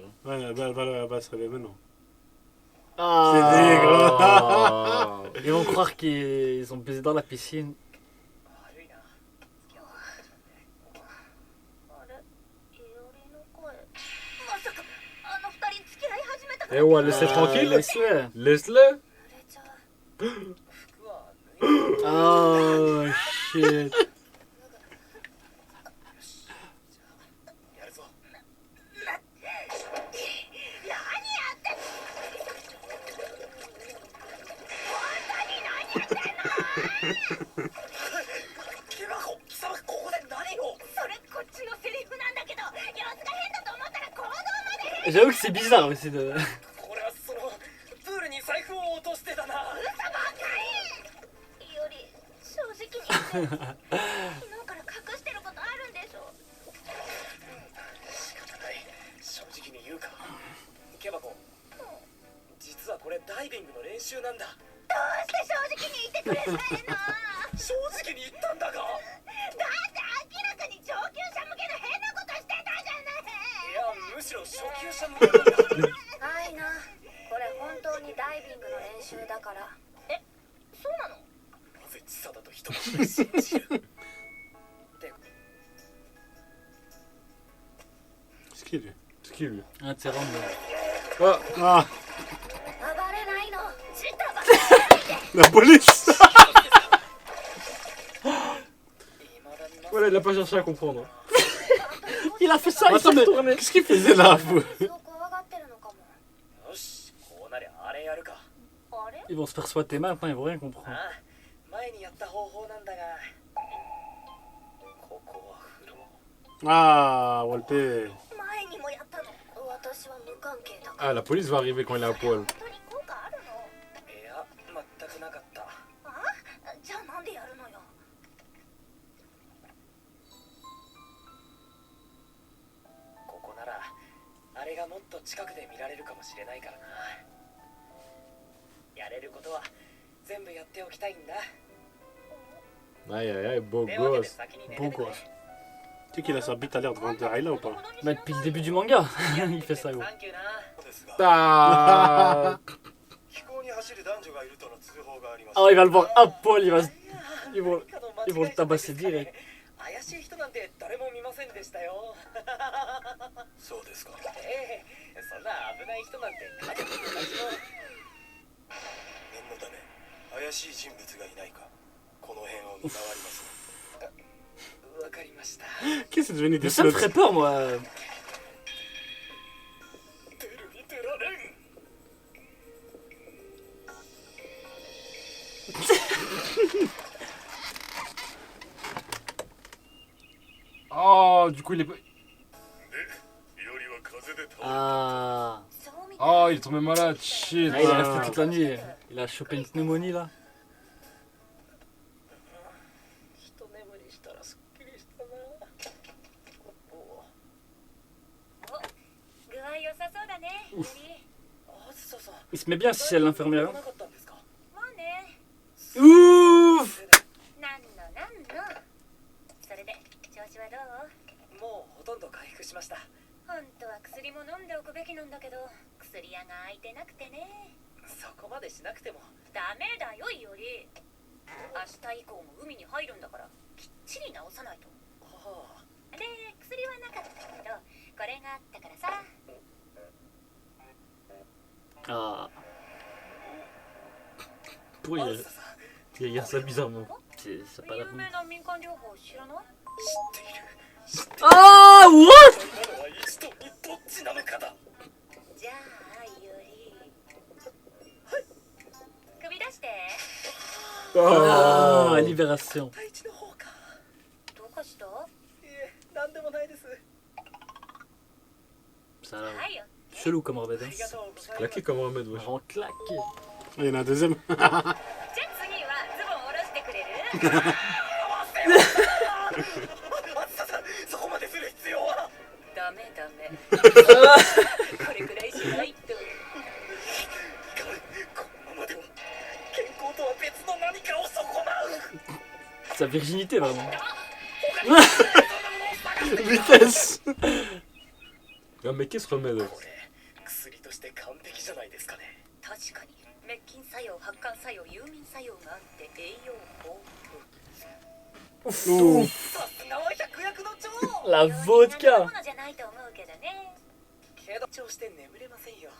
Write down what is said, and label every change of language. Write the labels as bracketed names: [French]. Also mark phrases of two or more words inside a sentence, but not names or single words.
[French] Ouais, elle va se réveiller maintenant. Ah. C'est dégueu. Ah. Ils vont croire qu'ils ont baisé dans la piscine. [Japanese] 悪いな。あれ、いおりの声。まさかあの二人付き合い始めたか Eh ら。 [French] ouais, laissez tranquille. Laisse-le. Laisse-le. [Japanese] 濡れちゃう。服は脱いで。 [English] Oh shit. [Japanese] やるぞ。何やってんの？ケバコ、貴様ここで何を。それこっちのセリフなんだけど、様子が変だと思ったら行動まで。 [French] J'avoue que c'est bizarre aussi de. [Japanese] これはそのプールに財布を落としてたな。嘘ばっかり。いおり、正直に言って。昨日から隠してることあるんでしょ。仕方ない。正直に言うか。ケバコ、実はこれダイビングの練習なんだ。どうして正直に言って正直に言ったんだが。だって明らかに上級者向けの変なことしてたじゃない。いやむしろ初級者向けなんだ。はいな、これ本当にダイビングの練習だから。え、そうなの？なぜ千佐だと人々が信じる。 [French] Ce qu'il est. C'est qui lui? Un tyran. Ah, Ah, [Japanese] 暴れないの。ジタバタ。 [French] la police. voilà, il a pas cherché à comprendre. Il a fait ça, il Attends, s'est mais retourné. qu'est-ce qu'il faisait là vous [Japanese] そう怖がってるのかも。よし、こうなりゃあれやるか。あれ？ [French] Ils vont se faire swatter maintenant, ils vont rien comprendre. [Japanese] ああ、前にやった方法なんだが。ここは風呂。 [French] Ah, Walter. [Japanese] 前にもやったの。私は無関係だから。 [French] Ah, la police va arriver quand il est à poil. [Japanese] 本当に効果あるの？いや、全くなかった。あ？じゃあなんでやるのよ。ここならあれがもっと近くで見られるかもしれないからな。やれることは全部やっておきたいんだ。 [French] Aïe aïe aïe, beau [Japanese] というわけで [French] gosse. [Japanese] 先に寝 [French] Beau [Japanese] ててね。 [French] gosse. Tu sais qu'il a sa bite à l'air devant Ayla ou pas? Bah, depuis le début du manga, il fait ça, gros. [Japanese] サンキューな。 Ah 飛行に走る男女がいるとの通報があります。 [French] Ah, il va le voir à poil, il va se... Ils vont, [Japanese] 何かの間違 [French] ils [Japanese] い [French] vont le tabasser [Japanese] じゃないです [French] direct. [Japanese] かね。怪しい人なんて誰も見ませんでしたよ。そうですか。ええ、そんな危ない人なんて家族たちの。念のため怪しい人物がいないかこの辺を見回ります。わかりました。 [French] Qu'est-ce que c'est devenu Mais des ça me slots? ferait peur, moi. [Japanese] 出るに出られん。 [French] Oh, du coup il est... [Japanese] で、よりは風で倒れ Ah. そうみたい。 [French] Oh, il est tombé malade, shit. Ah, il est resté toute la nuit. Il a chopé une pneumonie, là. [Japanese] 一眠りしたらすっきりしたな。具合良さそうだね。ユリ。あずささん。 [French] Il se met bien si c'est l'infirmière. [Japanese] なかったんですか。まあね。 Ouf. なんのなんの。それで調子はどう？もうほとんど回復しました。本当は薬も飲んでおくべきなんだけど、薬屋が開いてなくてね。そこまでしなくても。ダメだよユリ。明日以降も海に入るんだから、きっちり治さないと。はあ。で、薬はなかったけど、これがあったからさ。 Ah. あ [French] Pourquoi [Japanese] ずささん。 [French] il y a ça bizarrement? C'est pas la [Japanese] 有 [French] peine. [Japanese] 名な民間療法知らない？知っている。知っている。 [English] Ah, what? [Japanese] そんなのは一度にどっちなのかだ。じゃあユリ。首出して。 Ah, Oh [French] libération. [Japanese] 第一の方か。どうかした？いえ、なんでもないです。 [French] Ça a l'air [Japanese] はいよ。 [French] chelou comme [Japanese] あ [French] Rebeda. [Japanese] りがとうございます。 [French] Claqué comme un remède, wesh. Vraiment claqué. Il y en a un deuxième. [Japanese] じゃあ次はズボン下ろしてくれる？あずささん、そこまでする必要は。ダメダメ。これくらいしないと。このままでは健康とは別の何かを損なう。 [French] Sa virginité, vraiment. Vitesse. Ah, mais qu'est-ce remède? [Japanese] これ薬として完璧じゃないですかね。確かに滅菌作用、発汗作用、有眠作用があって栄養豊富。 Ouf. さすがは百薬の長。 [French] La [Japanese] 病院の [French] vodka. [Japanese] ものじゃないと思うけどね。けど調して眠れませんよ。